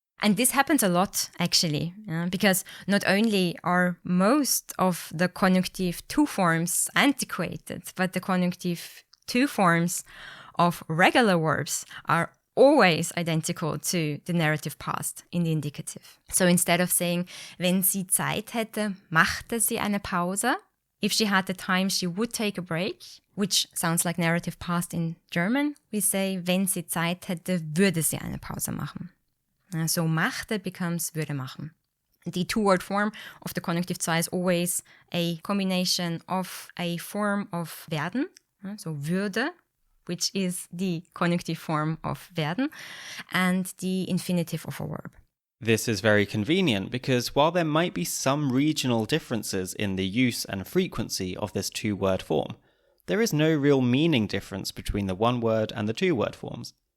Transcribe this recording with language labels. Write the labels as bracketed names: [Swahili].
[English] And this happens a lot, actually, because not only are most of the Konjunktiv 2 forms antiquated, but the Konjunktiv 2 forms of regular verbs are always identical to the narrative past in the indicative. So instead of saying, [German] wenn sie Zeit hätte, machte sie eine Pause. [English] If she had the time, she would take a break, which sounds like narrative past in German. We say, [German] wenn sie Zeit hätte, würde sie eine Pause machen. [English] So machte becomes [German] würde machen. [English] The two-word form of the Konjunktiv 2 is always a combination of a form of werden, so würde, which is the conjunctive form of werden, and the infinitive of a verb. This is very convenient because while there might be some regional differences in the use and frequency of this two-word form, there is no real meaning difference between the one-word and the two-word forms.